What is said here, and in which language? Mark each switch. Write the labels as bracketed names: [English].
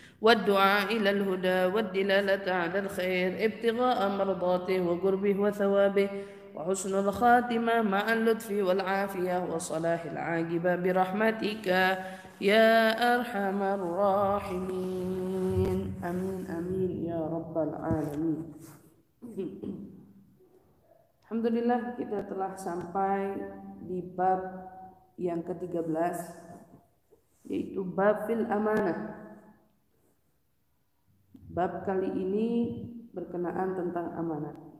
[Arabic] ad-du'a ila al-huda wa ad-dilalata ala al-khair ibtigha'a mardatih wa gurbih wa thawabih وحسن الخاتمة مع اللطف والعافية وصلاح العاقبة برحمتك يا أرحم الراحمين. أمين أمين يا رب العالمين. الحمد لله [Indonesian] kita telah sampai di bab yang ke-13, yaitu bab fil amanah. Bab kali ini berkenaan tentang amanah.